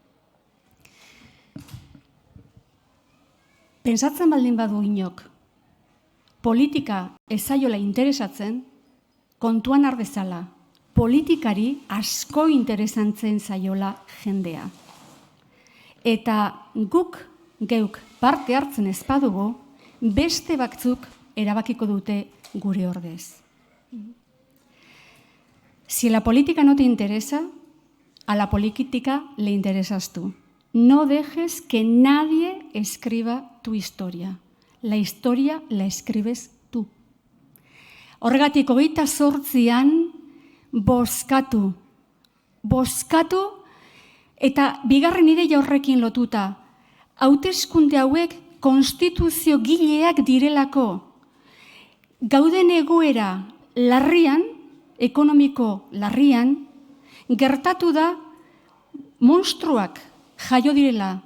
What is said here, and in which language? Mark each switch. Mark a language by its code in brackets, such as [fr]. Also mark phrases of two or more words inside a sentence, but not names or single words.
[eu] Pentsatzen baldin badu inok, politika ez zaiola interesatzen, kontuan har dezala, politikari asko interesantzen zaiola jendea. Eta geuk parte hartzen ez badugu, beste batzuk erabakiko dute gure ordez. [es] Si la política no te interesa, a la política le interesas tú. No dejes que nadie escriba tu historia. La historia la escribes tú. [eu] Horregatik 28an bozkatu eta bigarren ideia horrekin lotuta. Hauteskunde hauek konstituzio gileak direlako. Gauden egoera larrian, ekonomiko larrian, gertatu da monstruak jaio direla.